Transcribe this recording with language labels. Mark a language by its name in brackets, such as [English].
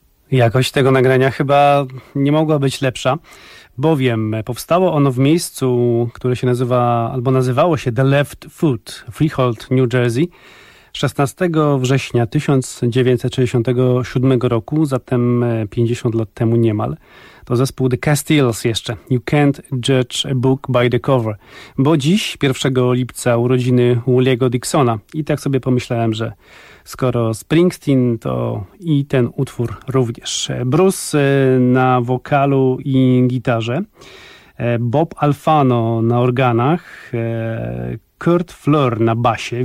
[Polish] Jakość tego nagrania chyba nie mogła być lepsza, bowiem powstało ono w miejscu, które się nazywa, albo nazywało się The Left Foot, Freehold, New Jersey, 16 września 1967 roku, zatem 50 lat temu niemal. To zespół The Castiles jeszcze. [English] You can't judge a book by the cover. [Polish] Bo dziś, 1 lipca, urodziny Woolly'ego Dixona. I tak sobie pomyślałem, że skoro Springsteen, to i ten utwór również. Bruce na wokalu i gitarze. Bob Alfano na organach. Kurt Fleur na basie.